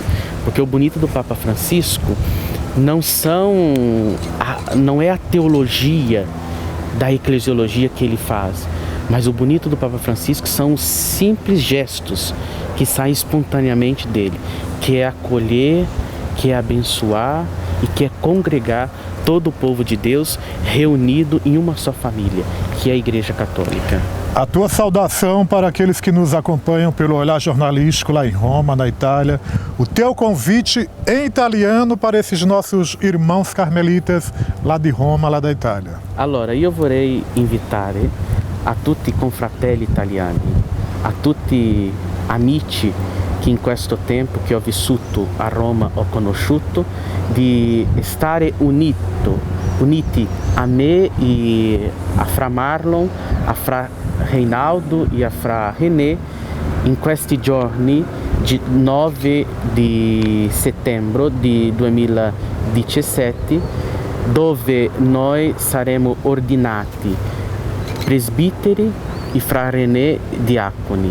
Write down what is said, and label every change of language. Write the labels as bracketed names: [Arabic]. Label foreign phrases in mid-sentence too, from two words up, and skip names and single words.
[Portuguese] Porque o bonito do Papa Francisco não é a teologia da eclesiologia que ele faz, mas o bonito do Papa Francisco são os simples gestos que saem espontaneamente dele, que é acolher, que é abençoar e que é congregar todo o povo de Deus reunido em uma só família, que é a Igreja Católica. A tua saudação para aqueles que nos acompanham pelo olhar jornalístico lá em Roma, na Itália. O teu convite em italiano para esses nossos irmãos carmelitas lá de Roma, lá da Itália. [Italian] Allora, io vorrei invitare a tutti i confratelli italiani, a tutti amici che in questo tempo che ho vissuto a Roma ho conosciuto, di stare uniti a me e a Fra Marlon, a Fra Reinaldo e a Fra René in questi giorni di 9 di settembre di 2017, dove noi saremo ordinati presbiteri e Fra René diaconi.